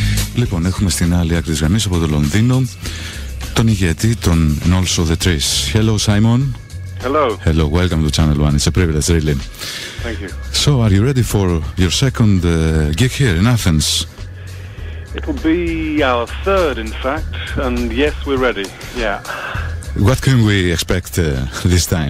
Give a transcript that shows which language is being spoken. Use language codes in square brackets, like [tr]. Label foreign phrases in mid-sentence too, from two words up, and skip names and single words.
[el] Λοιπόν, έχουμε στην άλλη άκρη της γραμμής από το Λονδίνο τον ηγέτη των And Also The Trees. Hello, Simon. [en] Hello. Hello, welcome to Channel One. It's a privilege, really. Thank you. So, are you ready for your second gig here in Athens? It'll be our third, in fact, and yes, we're ready. Yeah. What can we expect this time?